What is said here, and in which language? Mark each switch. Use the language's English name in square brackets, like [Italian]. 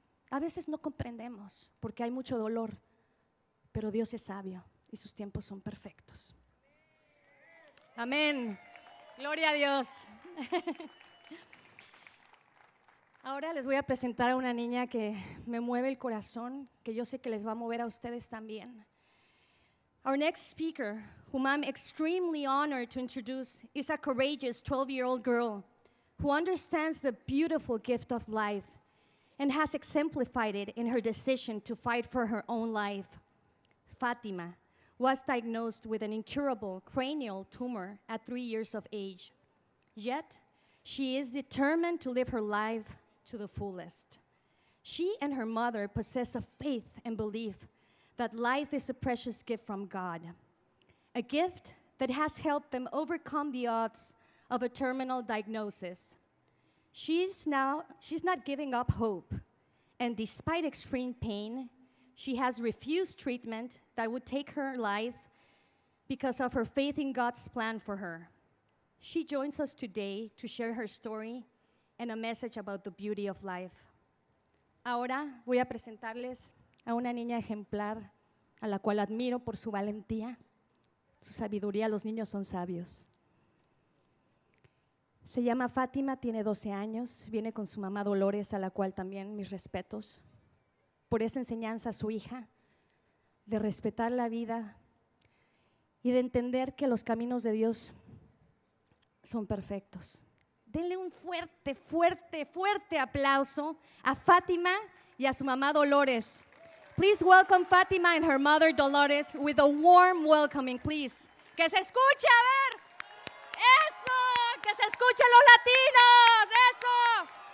[Spanish] A veces no comprendemos porque hay mucho dolor, pero Dios es sabio y sus tiempos son perfectos. Amén. Gloria a Dios. Ahora les voy a presentar a una niña que me mueve el corazón, que yo sé que les va a mover a ustedes también. [English] Our next speaker, whom I'm extremely honored to introduce, is a courageous 12-year-old girl who understands the beautiful gift of life and has exemplified it in her decision to fight for her own life. Fatima was diagnosed with an incurable cranial tumor at 3 years of age. Yet, she is determined to live her life to the fullest. She and her mother possess a faith and belief that life is a precious gift from God, a gift that has helped them overcome the odds of a terminal diagnosis. She's not giving up hope, and despite extreme pain, she has refused treatment that would take her life because of her faith in God's plan for her. She joins us today to share her story and a message about the beauty of life. [Spanish] Ahora voy a presentarles a una niña ejemplar a la cual admiro por su valentía, su sabiduría. Los niños son sabios. Se llama Fátima, tiene 12 años, viene con su mamá Dolores, a la cual también mis respetos por esta enseñanza a su hija, de respetar la vida y de entender que los caminos de Dios son perfectos. Denle un fuerte, fuerte, fuerte aplauso a Fátima y a su mamá Dolores. [English] Please welcome Fatima and her mother Dolores with a warm welcoming, please. [Spanish] Que se escuche, a ver. Eso, que se escuchen los latinos, eso.